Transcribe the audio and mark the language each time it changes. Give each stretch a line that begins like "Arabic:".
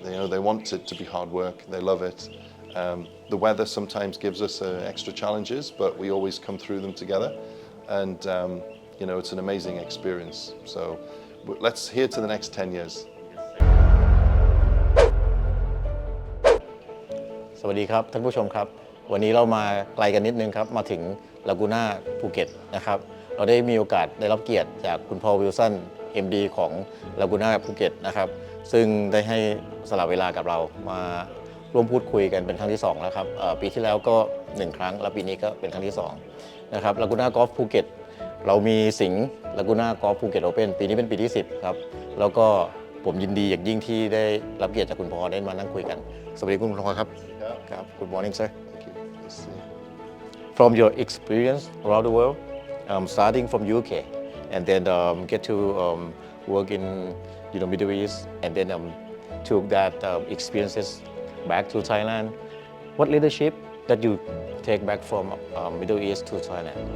English: They want it to be hard work. They love it. The weather sometimes gives us extra challenges, but we always come through them together. And it's an amazing experience. So let's hear to the next 10 years.
Thai: สวัสดีครับท่านผู้ชมครับวันนี้เรามาไกลกันนิดนึงครับมาถึงลากูน่าภูเก็ตนะครับเราได้มีโอกาสได้รับเกียรติจากคุณพอล วิลสัน MD ของลากูน่าภูเก็ตนะครับซึ่งได้ให้สละเวลากับเรามา ร่วมพูดคุยกันเป็นครั้งที่2แล้วครับปีที่แล้วก็1ครั้งแล้วปีนี้ก็เป็นครั้งที่2นะครับลากูน่ากอล์ฟภูเก็ตเรามีสิงห์ลากูน่ากอล์ฟภูเก็ตโอเพ่นปีนี้เป็นปีที่10ครับแล้วก็ผมยินดีอย่างยิ่งที่ได้รับเกียรติจากคุณพอได้มานั่งคุยกันสวัสดีคุณพอครับครับ
English: Good morning sir. Thank you. Nice to see you. From your experience around the world, starting from UK and then get to work in Middle East and then took that experiences back to Thailand. What leadership that you take back from Middle East to Thailand?